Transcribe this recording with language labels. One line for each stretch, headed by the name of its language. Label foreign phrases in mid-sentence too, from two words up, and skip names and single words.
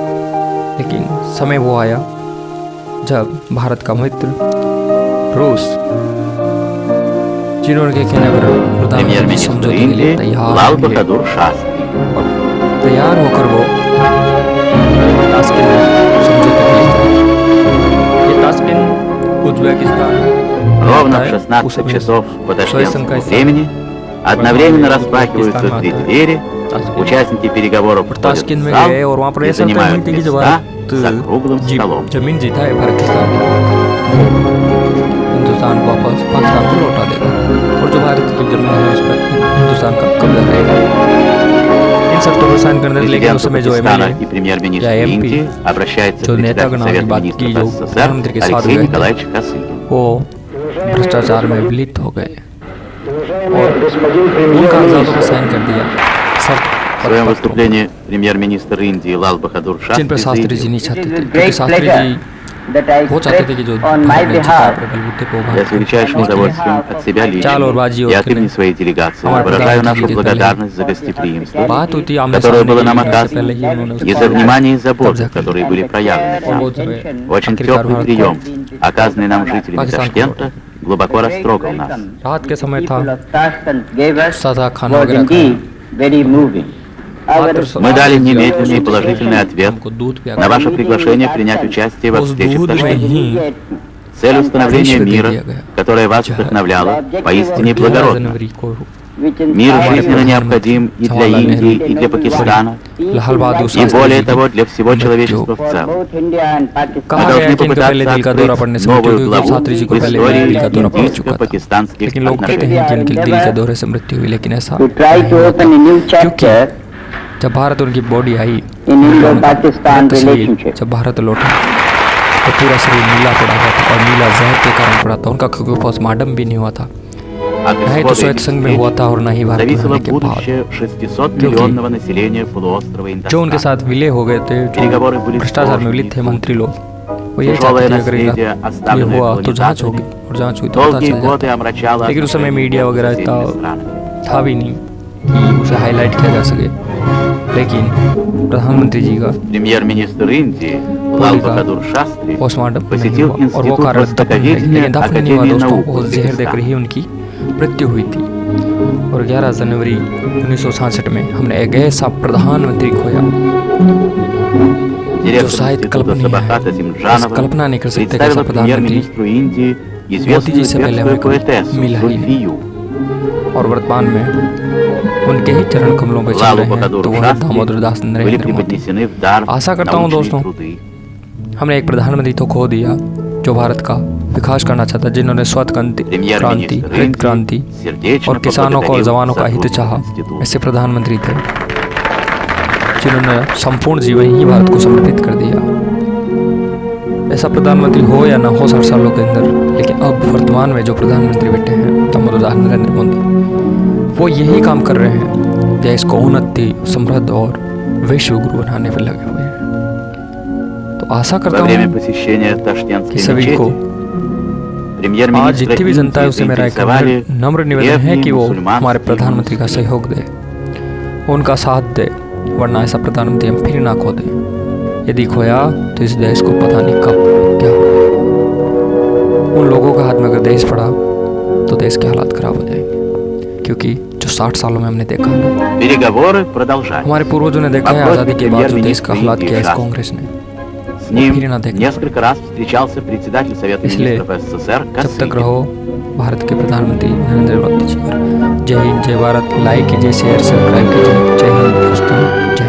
Hindi: लेकिन समय वो आया जब भारत का मित्र रूस, जिन्होंने के कहने पर प्रधानमंत्री समझौते के लिए तैयार होकर वो तास्किन समझौते के लिए, ये तास्किन उज्बेकिस्तान
Russian: Ровно в 16 часов по ташкентскому времени одновременно распахиваются две двери, участники переговоров входят в зал и занимают места за круглым столом.
Hindi: जमीन जीता है पाकिस्तान, हिंदुस्तान को वापस पाकिस्तान को लौटा देगा, और जो भारत की जमीन है उस पर हिंदुस्तान का कब्जा रहेगा। इन शर्तों पर साइन करने, लेकिन उस समय जो एमएलए या एमपी जो नेता गण की बात की, जो प्रधानमंत्री के साथ गए, वो भ्रष्टाचार में विलित हो गए और उन कागजातों पर साइन कर दिया।
Russian: В своем выступлении премьер-министр Индии Лал Бахадур
Hindi: जिन पर
Russian: Шастри
Hindi: शास्त्री जी
Russian: заявил:
Hindi: नहीं चाहते थे, क्योंकि शास्त्री जी वो चाहते थे कि जो
Russian: Я с величайшим удовольствием от себя лично и от имени своей делегации выражаю нашу благодарность за гостеприимство,
Hindi: बात हुई थी आमने
Russian: которое было
Hindi: सामने
Russian: нам
Hindi: की, इससे पहले
Russian: оказано,
Hindi: ही उन्होंने
Russian: и
Hindi: उसको
Russian: за внимание и заботу,
Hindi: कब्जा कर
Russian: которые
Hindi: लिया।
Russian: были проявлены
Hindi: और
Russian: нам.
Hindi: वो जो है
Russian: Очень
Hindi: आखिरकार
Russian: теплый
Hindi: भारत
Russian: прием,
Hindi: को
Russian: оказанный нам жителями
Hindi: Пакистан को
Russian: Ташкента, глубоко растрогал нас.
Hindi: रात के समय था, सादा खाना वगैरह खाया,
Russian: Мы дали немедленный и положительный ответ
Hindi: हमको दूध पिया,
Russian: на ваше приглашение принять участие во
Hindi: उस
Russian: встрече в
Hindi: दूध में
Russian: Ташкенте.
Hindi: ही
Russian: Цель установления
Hindi: विश्व दे
Russian: мира,
Hindi: दिया गया,
Russian: которая вас вдохновляла, поистине
Hindi: 11
Russian: благородна.
Hindi: जनवरी को
Russian: Мир жизненно необходим и для Индии, и для Пакистана,
Hindi: लाल बहादुर
Russian: и
Hindi: शास्त्री
Russian: более
Hindi: जी
Russian: того, для всего человечества в целом.
Hindi: कहा
Russian: Мы
Hindi: गया
Russian: должны
Hindi: कि इनको पहले दिल का दौरा
Russian: попытаться
Hindi: पड़ने
Russian: открыть
Hindi: से मृत्यु
Russian: новую
Hindi: हुई,
Russian: главу
Hindi: शास्त्री जी
Russian: в
Hindi: को पहले
Russian: истории
Hindi: दिल का दौरा पड़ चुका था।
Russian: индийско-пакистанских
Hindi: लेकिन लोग कहते
Russian: отношений.
Hindi: हैं कि इनके दिल के दौरे से मृत्यु हुई, लेकिन ऐसा
English: to try to open a new chapter
Hindi: जब भारत उनकी बॉडी आई,
English: in Indo-Pakistan
Hindi: तस्वीर
English: relationship.
Hindi: जब भारत लौटा तो पूरा शरीर नीला पड़ा हुआ था, और नीला जहर के कारण पड़ा था। उनका क्योंकि पोस्टमार्टम भी नहीं हुआ था,
Russian: От
Hindi: ना ही तो
Russian: исхода
Hindi: सोवियत
Russian: этих
Hindi: संघ में हुआ था और ना ही भारत में
Russian: зависело
Hindi: होने के बाद।
Russian: будущее 600-миллионного населения полуострова
Hindi: जो उनके
Russian: Индостан.
Hindi: साथ विलय हो गए थे, जो
Russian: переговоры были
Hindi: भ्रष्टाचार में
Russian: сложными
Hindi: विलित थे
Russian: и
Hindi: मंत्री लोग, वो ये
Russian: Тяжелое
Hindi: चाहते थे अगर
Russian: наследие,
Hindi: ये
Russian: оставленное
Hindi: हुआ तो जांच
Russian: колонизаторами,
Hindi: होगी, और जांच हुई तो पता
Russian: долгие
Hindi: चल
Russian: годы
Hindi: जाता।
Russian: омрачало
Hindi: लेकिन उस समय
Russian: отношения
Hindi: मीडिया
Russian: между
Hindi: वगैरह
Russian: соседними
Hindi: इतना
Russian: странами.
Hindi: था भी नहीं कि उसे हाईलाइट किया जा सके। लेकिन प्रधानमंत्री जी का
Russian: Премьер-министр Индии Лал Бахадур Шастри
Hindi: पोस्टमार्टम नहीं
Russian: посетил
Hindi: हुआ और वो
Russian: Институт
Hindi: कारण दफन है,
Russian: Востоковедения
Hindi: लेकिन दफन नहीं हुआ
Russian: Академии
Hindi: दोस्तों,
Russian: наук
Hindi: वो जहर देकर ही
Russian: Узбекистана.
Hindi: उनकी मृत्यु हुई थी। और 11 जनवरी 1966 में हमने एक ऐसा प्रधानमंत्री खोया जो
Russian: Директор
Hindi: शायद
Russian: Института
Hindi: कल्पनीय है,
Russian: Сабахата
Hindi: बस
Russian: Зимджанова
Hindi: कल्पना नहीं कर सकते कि ऐसा
Russian: представила
Hindi: प्रधानमंत्री
Russian: премьер-министру Индии
Hindi: मोदी
Russian: известную
Hindi: जी से पहले हमें
Russian: персскую
Hindi: कभी
Russian: поэтессу
Hindi: मिला ही नहीं।
Russian: Зульфию.
Hindi: और वर्तमान में उनके ही चरण कमलों पर चल
Russian: Лалу
Hindi: रहे हैं,
Russian: Бахадуру
Hindi: तो वो है दामोदर दास
Russian: Шастри были
Hindi: नरेंद्र मोदी।
Russian: преподнесены в дар
Hindi: आशा करता हूँ
Russian: научные
Hindi: दोस्तों,
Russian: труды.
Hindi: हमने एक प्रधानमंत्री तो खो दिया जो भारत का विकास करना चाहता, जिन्होंने स्वत क्रांति,
Russian: Премьер-министр
Hindi: हरित क्रांति
Russian: Индии сердечно
Hindi: और किसानों को और
Russian: поблагодарил
Hindi: जवानों का हित
Russian: сотрудников
Hindi: चाहा,
Russian: института.
Hindi: ऐसे प्रधानमंत्री थे जिन्होंने संपूर्ण जीवन ही भारत को समर्पित कर दिया। ऐसा प्रधानमंत्री हो या ना हो 60 सालों के अंदर, लेकिन अब वर्तमान में जो प्रधानमंत्री बैठे हैं दामोदर दास नरेंद्र मोदी, वो यही काम कर रहे हैं, देश को उन्नति, समृद्ध और विश्व गुरु बनाने पर लगे हुए हैं। तो आशा करता
Russian: Во время
Hindi: हूँ
Russian: посещения
Hindi: कि
Russian: Ташкентской
Hindi: सभी को
Russian: мечети
Hindi: आज
Russian: премьер-министр
Hindi: जितनी भी जनता है उससे मेरा एक
Russian: заинтересовали
Hindi: नम्र निवेदन है कि वो
Russian: древние
Hindi: हमारे
Russian: मुसलमानские
Hindi: प्रधानमंत्री का
Russian: монастыри.
Hindi: सहयोग दे, उनका साथ दे, वरना ऐसा प्रधानमंत्री हम फिर ना खो दें। यदि खोया तो इस देश को पता नहीं कब क्या होगा। उन लोगों के हाथ में अगर देश पड़ा तो देश के हालात खराब हो जाएंगे, क्योंकि जो 60 सालों में हमने देखा है,
Russian: Переговоры продолжались.
Hindi: हमारे पूर्वजों ने देखा है आज़ादी के बाद जो देश का हालात किया इस कांग्रेस ने,
Russian: С ним
Hindi: फिर ना देखा।
Russian: несколько раз встречался председатель Совета
Hindi: इसलिए
Russian: министров СССР
Hindi: जब तक
Russian: Косыгин.
Hindi: रहो भारत के प्रधानमंत्री नरेंद्र मोदी जी। जय हिंद, जय भारत। लाइक कीजिए, शेयर सब्सक्राइब कीजिए। जय हिंद दोस्तों।